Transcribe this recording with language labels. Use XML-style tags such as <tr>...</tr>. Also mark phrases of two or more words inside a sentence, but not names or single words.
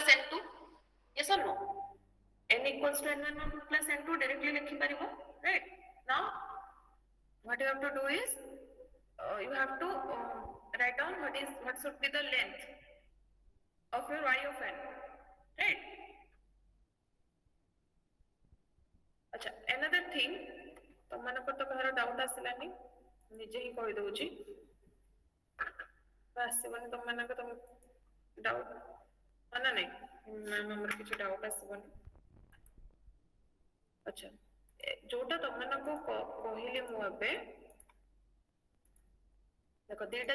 <en>n2 yes or no n equals to n1 plus n2 directly</en> <or>ଲିଖି ପାରିବୋ</or> <en>right now what you have to do is you have to write down what should be the length of your y of n right acha another thing</en> <or>ତମମାନଙ୍କର ତ କାହାର ଡାଉଟ ଆସିଲାନି ନିଜେ ହିଁ କହି ଦଉଛି ଆସିବନି ତମମାନଙ୍କ ତମ ଡାଉଟ ନା ନାଇଁ ମ୍ୟାମ୍ ଆମର କିଛି ଡାଉଟ ଆସିବନି ଆଚ୍ଛା ଯୋଉଟା ତମମାନଙ୍କୁ କହିଲି ମୁଁ ଏବେ ଦେଖ ଦିଟା</or>